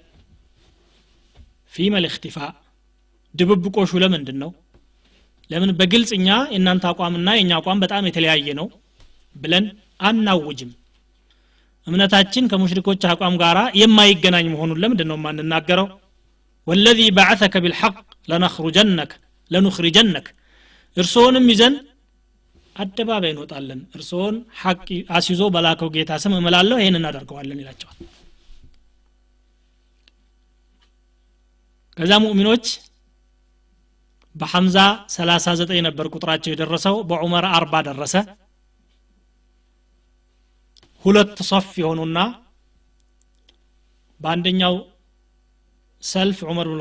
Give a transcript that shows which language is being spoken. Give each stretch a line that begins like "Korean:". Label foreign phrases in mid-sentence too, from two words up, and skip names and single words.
Arabic: فيما الاختفاء
Amharic: ድብብቆሹ ለምንድነው ለምን በግልጽኛ እናንተ አቋምና የኛ አቋም በጣም የተለያየ ነው ብለን አናውጅም እምነታችን ከሙሽሪኮች አቋም ጋራ የማይገናኝ መሆኑን ለምንድነው ማንናገረው
Arabic: والذي بعثك بالحق لنخرجنك
Amharic: እርሶንም ይዘን አደባባይ እንወጣለን እርሶን ሐቅ አስይዞ በላከው ጌታ ስም እመላለሁ ይሄን እናደርገዋለን ይላቸዋል ከዛ ሙእሚኖች በሐምዛ 39 ነበር ቁጥራቸው የደረሰው በዑመር 40 ደረሰ ሁለት ሶፍ የሆኑና በአንደኛው ሰልፍ ዑመር ኢብኑ